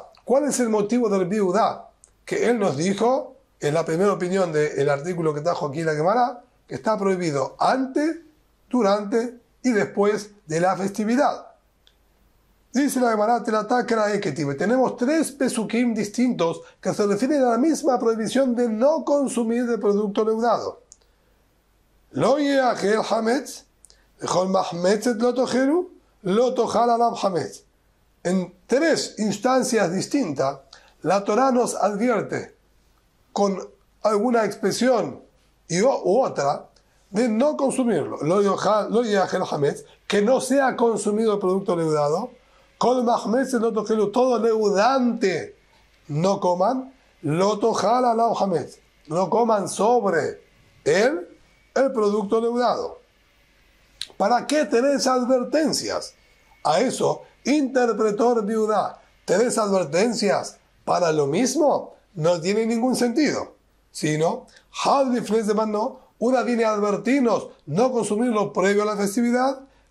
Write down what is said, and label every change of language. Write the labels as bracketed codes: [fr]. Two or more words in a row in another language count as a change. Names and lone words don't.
[es] ¿Cuál es el motivo de Rabbi Judá? Que él nos dijo, en la primera opinión del artículo que trajo aquí la Gemara, que está prohibido antes, durante y después de la festividad. Dice la Gemara, tenemos 3 pesukim distintos que se refieren a la misma prohibición de no consumir de producto leudado. [he] לא יאכל חמץ, לכל מחמצת לא תאכלו, לא תאכל עליו חמץ. [es] En 3 instancias distintas, la Torá nos advierte con alguna expresión u otra de no consumirlo. [he] לא יאכל חמץ, [es] que no sea consumido el producto leudado. [he] כל מחמצת לא תאכלו, [es] todo leudante no coman. [he] לא תאכל עליו חמץ, [es] no coman sobre él el producto leudado. ¿Para qué tenés advertencias? A eso interpretó Rabbi Judá. ¿Tenés advertencias para lo mismo? No tiene ningún sentido. Sino, una viene a advertirnos no consumirlo previo a la festividad.